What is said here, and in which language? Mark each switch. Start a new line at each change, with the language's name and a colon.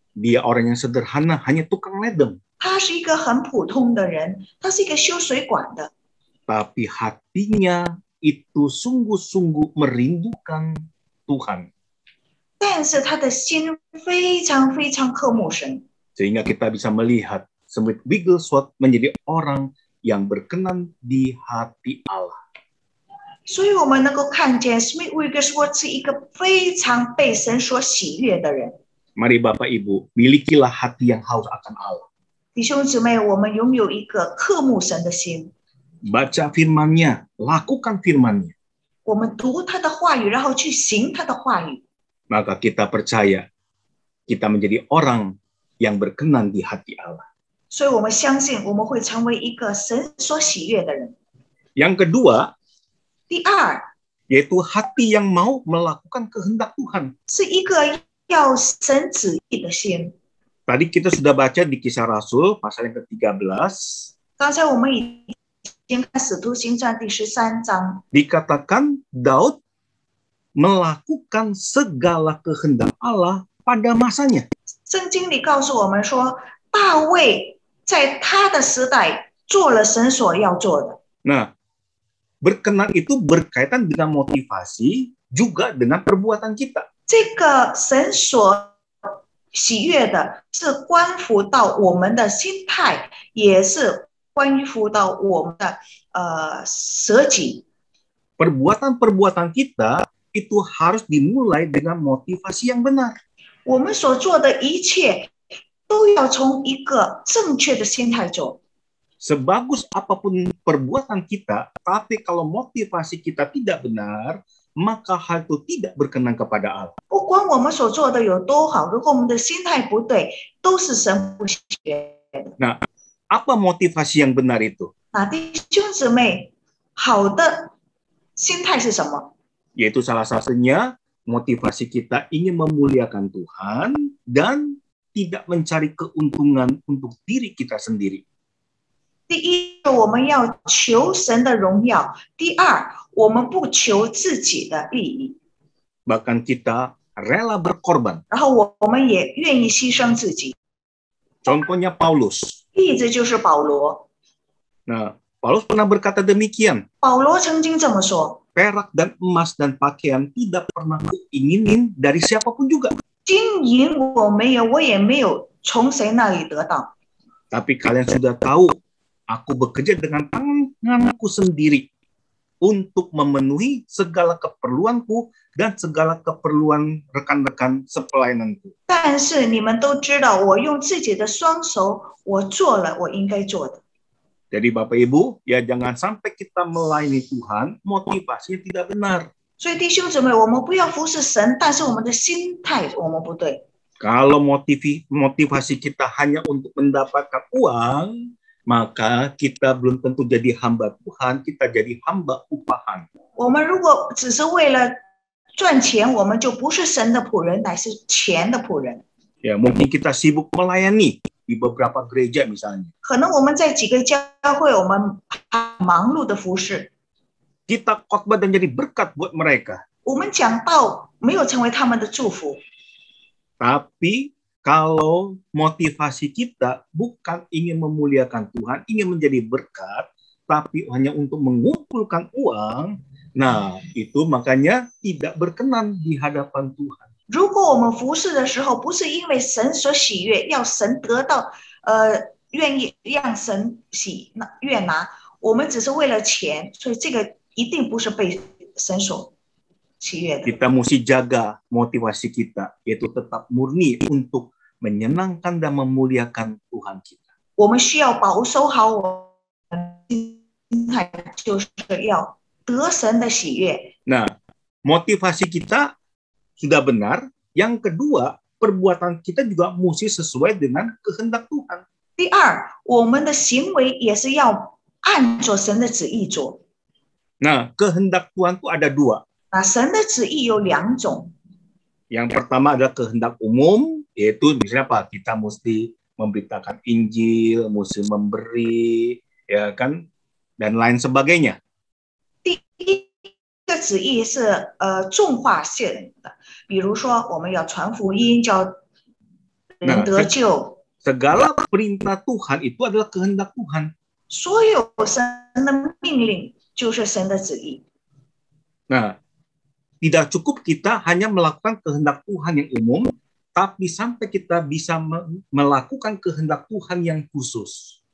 Indonesian: Dia orang yang sederhana, hanya tukang ledeng.
Chinese: 他是一个很普通的人，他是一个修水管的，
Indonesian: Tapi hatinya itu sungguh-sungguh merindukan Tuhan.
Chinese: 但是他的心非常非常渴慕神，
Indonesian: Sehingga kita bisa melihat Smith Wigglesworth menjadi orang yang berkenan di hati Allah.
Chinese: 所以我们能够看见 Smith Wigglesworth 是一个非常被神所喜悦的人。
Indonesian: Mari Bapak Ibu, milikilah hati yang haus akan Allah.
Chinese: 弟兄姊妹，我们拥有一个渴慕神的心，
Indonesian: Baca firman-Nya, lakukan firman-Nya.
Chinese: 我们读他的话语，然后去行他的话语，
Indonesian: Maka kita percaya kita menjadi orang yang berkenan di hati Allah.
Chinese: 所以我们相信我们会成为一个神所喜悦的人。
Indonesian: Yang kedua,
Chinese: 第二，
Indonesian: yaitu hati yang mau melakukan kehendak Tuhan.
Chinese: 是一个要神旨意的心。
Indonesian: Tadi kita sudah baca di Kisah Rasul pasal yang ke-13,
Chinese: 刚才我们已经看《使徒行传》第13章，
Indonesian: dikatakan Daud melakukan segala kehendak Allah pada masanya.
Chinese: 圣经里告诉我们说，大卫在他的时代做了神所要做的。
Indonesian: Nah, berkenan itu berkaitan dengan motivasi juga dengan perbuatan kita.
Chinese: 这个神所喜悦的是关乎到我们的心态，也是关乎到我们的舍己。
Indonesian: Perbuatan-perbuatan kita itu harus dimulai dengan motivasi yang benar.
Chinese: 我们所做的一切都要从一个正确的心态做。
Indonesian: Sebagus apapun perbuatan kita, tapi kalau motivasi kita tidak benar, maka hal itu tidak berkenan kepada Allah.
Chinese: 不管我们所做的有多好，如果我们的心态不对，都是神不喜悦的。
Indonesian: Nah, apa motivasi yang benar itu?
Chinese: 那弟兄姊妹，好的心态是什么？
Indonesian: Yaitu salah satunya motivasi kita ingin memuliakan Tuhan dan tidak mencari keuntungan untuk diri kita sendiri.
Chinese: 第一，我们要求神的荣耀；第二，我们不求自己的利益，
Indonesian: Bahkan kita rela berkorban.
Chinese: 然后我们也愿意牺牲自己。
Indonesian: Contohnya Paulus.
Chinese: 例子就是保罗，
Indonesian: Nah, Paulus pernah berkata demikian.
Chinese: 保罗曾经这么说：
Indonesian: Perak dan emas dan pakaian tidak pernah kuinginin dari siapapun juga.
Chinese: 金银我没有，我也没有从谁那里得到。
Indonesian: Tapi kalian sudah tahu, aku bekerja dengan tanganku sendiri untuk memenuhi segala keperluanku dan segala keperluan rekan-rekan sepelayananku.
Chinese: 但是你们都知道，我用自己的双手，我做了我应该做的。
Indonesian: Jadi Bapak Ibu, ya jangan sampai kita melayani Tuhan, motivasinya tidak benar.
Chinese: 所以弟兄姊妹，我们不要服侍神，但是我们的心态我们不对。
Indonesian: Kalau motivasi kita hanya untuk mendapatkan uang, maka kita belum tentu jadi hamba Tuhan, kita jadi hamba upahan.
Chinese: 我们如果只是为了赚钱，我们就不是神的仆人，乃是钱的仆人。
Indonesian: Ya, mungkin kita sibuk melayani di beberapa gereja misalnya.
Chinese: 可能我们在几个教会，我们忙碌的服侍，
Indonesian: Kita khotbah dan jadi berkat buat mereka.
Chinese: 我们讲道没有成为他们的祝福。
Indonesian: Tapi kalau motivasi kita bukan ingin memuliakan Tuhan, ingin menjadi berkat, tapi hanya untuk mengumpulkan uang, nah itu makanya tidak berkenan di hadapan Tuhan.
Chinese: 如果我们服侍的时候，不是因为神所喜悦，要神得到，愿意让神悦纳，我们只是为了钱，所以这个一定不是被神所喜悦的。
Indonesian: Kita mesti jaga motivasi kita, yaitu tetap murni untuk menyenangkan dan memuliakan Tuhan kita.
Chinese: 我们需要保守好我们的心态，就是要得神的喜悦。
Indonesian: Nah, motivasi kita sudah benar. Yang kedua, perbuatan kita juga mesti sesuai dengan kehendak Tuhan.
Chinese: 第二，我们的行为也是要按着神的旨意做。
Indonesian: Nah, kehendak Tuhan itu ada dua.
Chinese: 那神的旨意有两种，
Indonesian: Yang pertama adalah kehendak umum, yaitu misalnya apa? Kita mesti memberitakan Injil, mesti memberi, ya kan, dan lain sebagainya.
Chinese: 第一个旨意是重化性的，比如说我们要传福音，叫人得救。
Indonesian: Segala perintah Tuhan itu adalah kehendak Tuhan.
Chinese: 所有神的命令就是神的旨意。
Indonesian: Nah, tidak cukup kita hanya melakukan kehendak Tuhan yang umum, tapi sampai kita bisa melakukan kehendak Tuhan yang khusus.